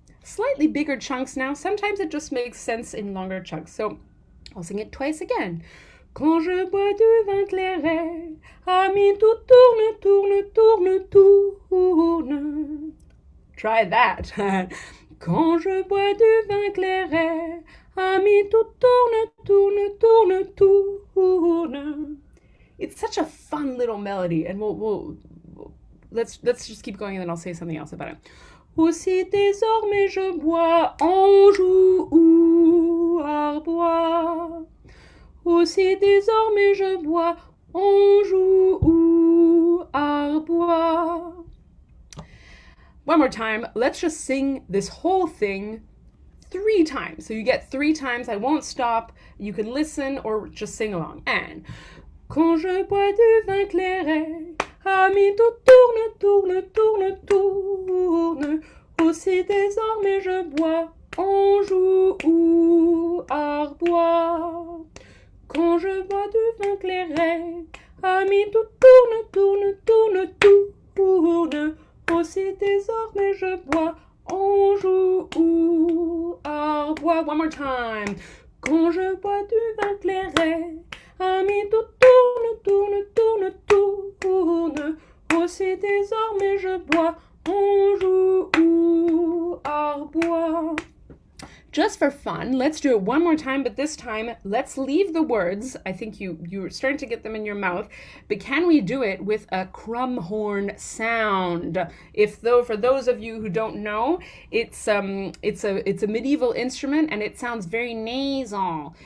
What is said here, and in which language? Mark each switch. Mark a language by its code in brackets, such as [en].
[en] Slightly bigger chunks now. Sometimes it just makes sense in longer chunks. So I'll sing it twice again. [fr] Quand je bois du vin clairet, ami, tout tourne, tourne, tourne, tourne. [en] Try that. [fr] Quand je bois du vin clairet, ami, tout tourne, tourne, tourne, tourne. [en] It's such a fun little melody, and let's just keep going, and then I'll say something else about it. [fr] Aussi désormais je bois Anjou ou Arbois. Aussi désormais je bois Anjou ou Arbois. [en] One more time. Let's just sing this whole thing 3 times. So you get 3 times. I won't stop. You can listen or just sing along. And [fr] quand je bois du vin clairet, ami, tout tourne, tourne, tourne, tourne. Aussi désormais je bois Anjou ou Arbois. Quand je bois du vin clairet, ami, tout tourne, tourne, tourne, tourne. Aussi désormais je bois Anjou ou Arbois. [en] One more time. [fr] Quand je bois du vin clairet, ami, tout tourne, tourne, tourne, tourne. Aussi désormais je bois Anjou ou Arbois. [en] Just for fun, let's do it one more time, but this time let's leave the words. I think you're starting to get them in your mouth, but can we do it with a crumb horn sound? For those of you who don't know, it's a medieval instrument and it sounds very nasal.